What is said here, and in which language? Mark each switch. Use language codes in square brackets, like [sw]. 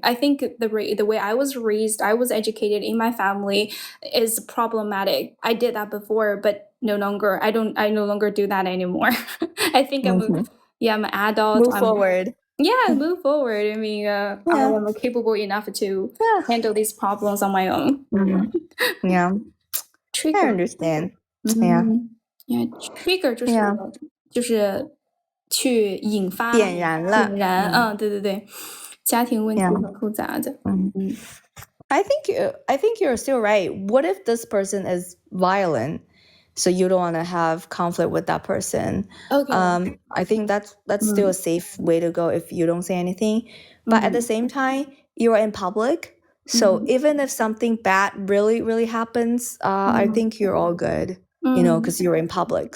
[en] I think the way I was raised, I was educated in my family is problematic. I did that before, but no longer. I no longer do that anymore. I think I'm an adult. Move forward. Yeah, move forward. I mean, I am capable enough to handle these problems on my own. Yeah. Trigger. I understand. Yeah. [zh] Yeah, trigger 就是去引发点燃了。点燃，对对对，家庭问题很复杂的。 [en] I think you're still right. What if this person is violent? So you don't want to have conflict with that person. Okay. I think that's still a safe way to go if you don't say anything. But at the same time, you are in public. So even if something bad really, really happens, I think you're all good, because you're in public.